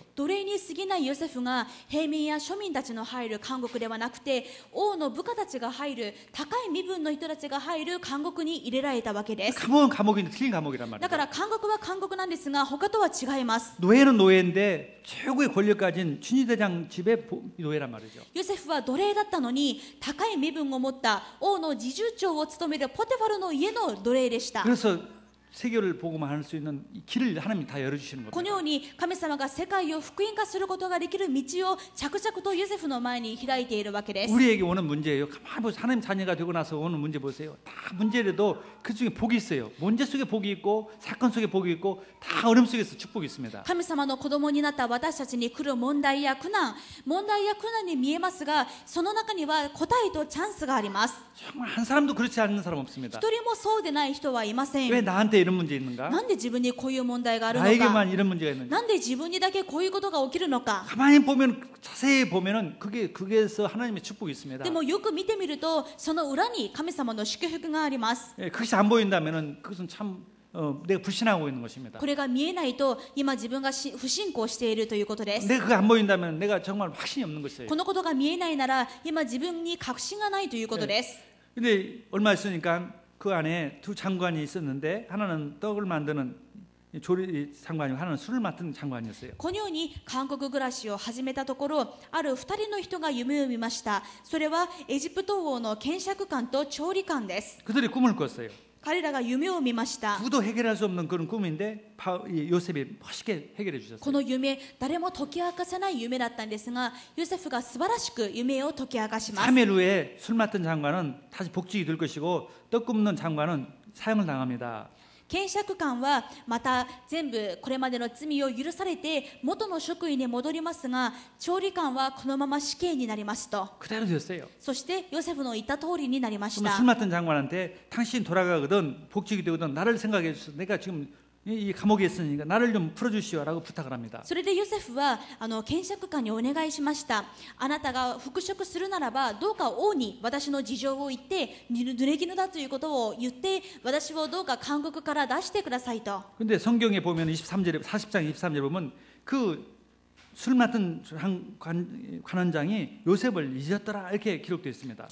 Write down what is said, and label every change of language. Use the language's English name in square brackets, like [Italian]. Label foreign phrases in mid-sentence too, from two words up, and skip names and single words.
[Japanese] 奴隷に過ぎないヨセフが平民や庶民たちの入る監獄ではなくて王の部下たちが入る高い身分の人たちが入る監獄に入れられたわけです。 [Korean] 감옥은 감옥인데 틀린 감옥이란 [Japanese] だ [Korean] 말이죠. [Japanese] から監獄は監獄なんですが他とは違います。 [Korean] 노예는 노예인데 최고의 권력 가진 친위대장 집의 노예란 말이죠. [Japanese] ヨセフは奴隷だったのに高い身分を持った王の侍従長を務めるポテファルの家の奴隷でした。 [Korean] 그래서 세계를 보고만 할 수 있는 이 길을 하나님이 다 열어주시는 [Japanese] この [Korean] 겁니다. [Japanese] ように神様が世界を福音化することができる道を着々とヨセフの前に開いているわけです。 [Korean] 우리에게 오는 문제예요. 가만히 보세요. 하나님 자녀가 되고 나서 오는 문제 보세요. 다 문제라도 그 중에 복이 있어요. 문제 속에 복이 있고 사건 속에 복이 있고 다 어려움 속에서 축복이 있습니다. [Japanese] 神様の子供になった私たちに来る問題や苦難に見えますが、その中には答えとチャンスがあります。 [Korean] 정말 한 사람도 그렇지 않은 사람 [Japanese] 一 [Korean] 없습니다. [Japanese] 人もそうでない人はいませ [Korean] 왜 [Japanese] ん。 [Korean] 나한테 이런 문제 있는가? [Japanese] なんで自分にこういう問題があるのか、 [Korean] 나에게만 이런 문제가 있는가? [Japanese] なんで自分にだけこういうことが起きるのか。 [Korean] 가만히 보면 자세히 보면은 그게서 하나님의 축복이 있습니다. [Japanese] でもよく見てみるとその裏に神様の祝福があります。 [Korean] 예, 그것이 안 보인다면은 그것은 참 내가 불신하고 있는 것입니다. [Japanese] これが見えないと今自分が不信仰しているということです。 [Korean] 내가 그게 안 보인다면 내가 정말 확신이 없는 것이에요. [Japanese] このことが見えないなら今自分に確信がないということです。 [Korean] 근데 얼마 있으니까 그 안에 두 장관이 있었는데 하나는 떡을 만드는 조리 장관이고 하나는 술을 맡은 장관이었어요. [Japanese] このように韓国暮らしを始めたところ、ある2人の人が夢を見ました。それはエジプト王の検釈官と調理官です。 [Korean] 그들이 꿈을 꿨어요. [Japanese] 彼らが夢を見ました。 [Korean] 누구도 해결할 수 없는 그런 꿈인데 요셉이 멋있게 해결해 [Japanese] こ [Korean] 주셨어요. [Japanese] の夢、誰も解き明かせない夢だったんですが、ヨセフが素晴らしく夢を解き明かします。 [Korean] 3일 후에 술 맡은 장관은 다시 복직이 될 것이고 떡 굽는 장관은 사형을 당합니다. [Japanese] 検釈官はまた全部これまでの罪を許されて元の職員に戻りますが、調理官はこのまま死刑になりますと。 [Korean] 그대로 됐어요. [Japanese] そしてヨセフの言った通りになりまし [Korean] 그러면 [Japanese] た。 [Korean] 술 맡은 장관한테 당신 돌아가거든 복직이 되거든 나를 생각해 주셔서 내가 지금 이 감옥에 있으니까 나를 좀 풀어주시오라고 부탁을 합니다. [Japanese] それでヨセフは検釈官にお願いしました。あなたが復職するならばどうか王に私の事情を言って、濡れ衣だということを言って私をどうか監獄から出してくださいと。 [Korean] 근데 성경에 보면 23절에 40장 23절에 보면 그 술 맡은 관원장이 요셉을 잊었더라 이렇게 기록되어 있습니다.